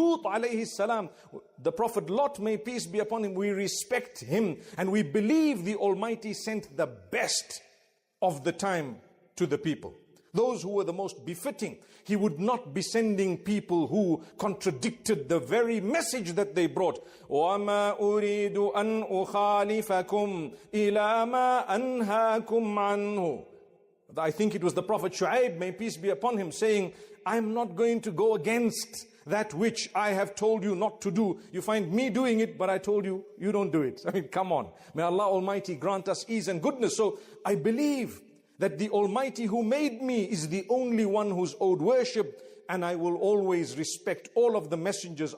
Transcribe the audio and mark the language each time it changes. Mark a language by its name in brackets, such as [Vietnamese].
[English] Lut alayhi salam, the Prophet Lot, may peace be upon him, we respect him, and we believe the Almighty sent the best of the time to the people, those who were the most befitting. He would not be sending people who contradicted the very message that they brought. [Arabic] وَمَا أُرِيدُ أَنْ أُخَالِفَكُمْ إِلَى مَا أَنْهَاكُمْ عَنْهُ. [English] I think it was the Prophet Shu'aib, may peace be upon him, saying, I'm not going to go against that which I have told you not to do. You find me doing it, but I told you, you don't do it. I mean, come on. May Allah Almighty grant us ease and goodness. So I believe that the Almighty who made me is the only one who's owed worship, and I will always respect all of the messengers.